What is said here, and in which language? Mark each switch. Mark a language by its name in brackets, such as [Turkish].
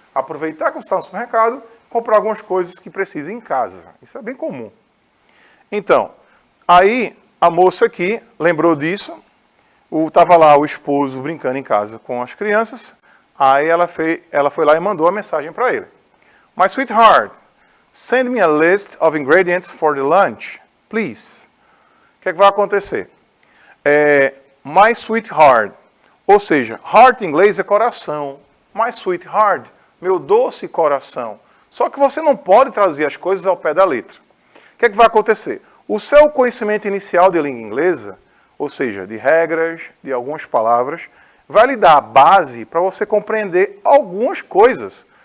[Portuguese] Aproveitar que você está no supermercado, comprar algumas coisas que precisa em casa. Isso é bem comum. Então, aí a moça aqui lembrou disso. Estava lá o esposo brincando em casa com as crianças. Aí ela foi lá e mandou a mensagem para ele. [English] My sweetheart, send me a list of ingredients for the lunch, please. [Portuguese] O que é que vai acontecer? [English] My sweetheart, [Portuguese] ou seja, heart em inglês é coração. [English] My sweetheart, [Portuguese] meu doce coração. Só que você não pode traduzir as coisas ao pé da letra. O que é que vai acontecer? O seu conhecimento inicial de língua inglesa, ou seja, de regras, de algumas palavras, vai lhe dar a base para você compreender algumas coisas.